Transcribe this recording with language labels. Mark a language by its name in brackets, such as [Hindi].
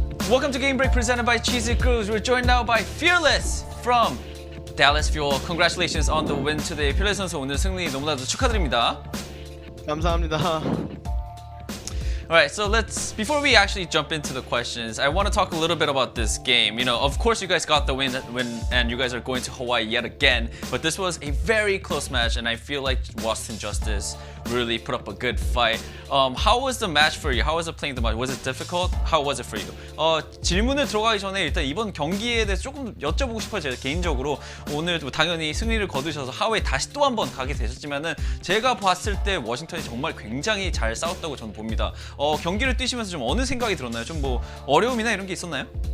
[English] Welcome to Game Break presented by Cheesy Cruise. We're joined now by Fearless from Dallas Fuel. Congratulations on the win today. [Korean] Fearless 선수 오늘 승리 너무나도 축하드립니다. 감사합니다. [English] Alright, so before we actually jump into the questions, I want to talk a little bit about this game. You know, of course you guys got the win and you guys are going to Hawaii yet again, but this was a very close match and I feel like Washington Justice really put up a good fight. How was the match for you? How was it playing the match? Was it difficult? How was it for you? [Korean] 질문을 들어가기 전에 일단 이번 경기에 대해서 조금 여쭤보고 싶어요. 제가 개인적으로 오늘 당연히 승리를 거두셔서 하와이 다시 또 한 번 가게 되셨지만은 제가 봤을 때 워싱턴이 정말 굉장히 잘 싸웠다고 저는 봅니다. 경기를 뛰시면서 좀 어느 생각이 들었나요? 좀 뭐 어려움이나 이런 게 있었나요?